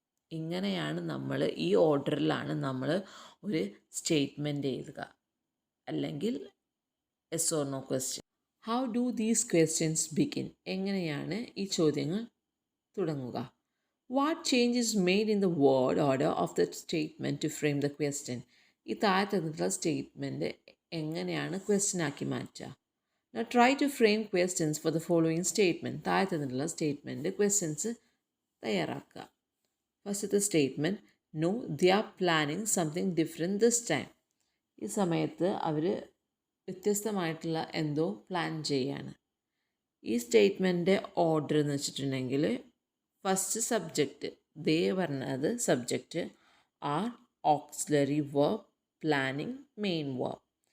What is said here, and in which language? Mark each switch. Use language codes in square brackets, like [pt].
[ml] ഇങ്ങനെയാണ് നമ്മൾ, ഈ ഓർഡറിലാണ് നമ്മൾ ഒരു സ്റ്റേറ്റ്മെൻറ്റ് എഴുതുക, അല്ലെങ്കിൽ S or no question. [en] How do these questions begin? [ml] എങ്ങനെയാണ് ഈ ചോദ്യങ്ങൾ തുടങ്ങുക? [en] What change is made in the word order of the statement to frame the question? [ml] ഈ താഴത്തുള്ള സ്റ്റേറ്റ്മെൻറ്റ് എങ്ങനെയാണ് ക്വസ്റ്റ്യൻ ആക്കി മാറ്റുക? [en] Now try to frame questions for the following statement. [ml] താഴത്തുള്ള statement questions തയ്യാറാക്കുക. [en] ഫസ്റ്റത്തെ statement, no they are planning something different this time. [ml] ഈ സമയത്ത് അവർ വ്യത്യസ്തമായിട്ടുള്ള എന്തോ പ്ലാൻ ചെയ്യാണ്. ഈ സ്റ്റേറ്റ്മെൻറ്റിൻ്റെ ഓർഡർ എന്ന് വെച്ചിട്ടുണ്ടെങ്കിൽ ഫസ്റ്റ് സബ്ജക്റ്റ് ദേ പറഞ്ഞത് subject, R auxiliary verb, planning main verb.